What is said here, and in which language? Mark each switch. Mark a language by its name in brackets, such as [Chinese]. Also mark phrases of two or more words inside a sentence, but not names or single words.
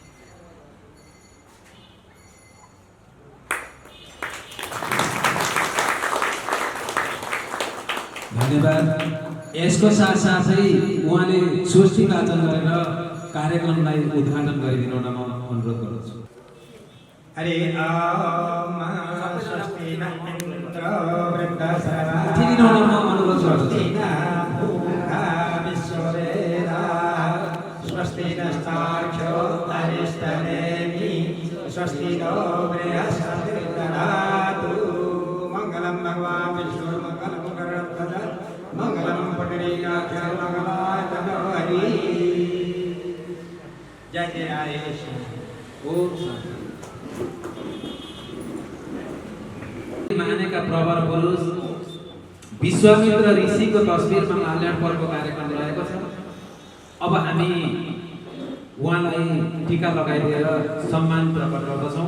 [Nepali] धन्यवाद। यसको साथसाथै उहाँले स्वस्ति वाचन गरेर कार्यक्रमलाई उद्घाटन गरिदिनु म अनुरोध गर्दछु। [Sanskrit] हरि ओम स्वस्ति न इन्द्र वृद्धसरा [Nepali] उठिदिनु म अनुरोध गर्दछु। [Sanskrit] स्वस्ति नस्तार्क्ष्यो अरिष्टनेमि स्वस्ति नो बृहस्पतिर्दधातु मंगलम भगवान् विष्णुर्मंगलम गरुडध्वज मंगलम पुंडरीकाक्षं मंगलाय तनोहरि। [Nepali] जय जय आयेश। ओम मानेका प्रवर पुरुष विश्वामित्र ऋषिको तस्बिरमा माल्यार्पणको कार्यक्रम रहेको छ। अब हामी उहाँलाई टीका लगाइदिएर सम्मान प्रकट गर्दछौँ।